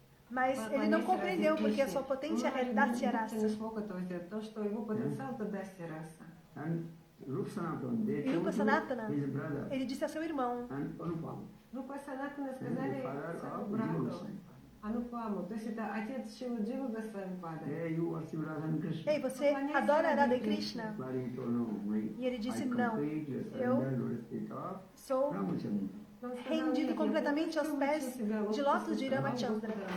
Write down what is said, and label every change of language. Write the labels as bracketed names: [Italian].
[Portuguese] Mas ele não compreendeu porque a sua potência é Dasya Rasa. [Russian] не смог этого сделать, потому что его потенциал это Дасья раса. [Portuguese] E Rupa Sanatana, ele disse a seu irmão, [Russian] Рупа Санатана сказали своему брату Анупаму, то есть это отец Шиладжива Госвамипада. [Portuguese] ei, você adora Arada e Krishna? E ele disse, não, eu sou rendido completamente aos pés de lótus de Ramachandra.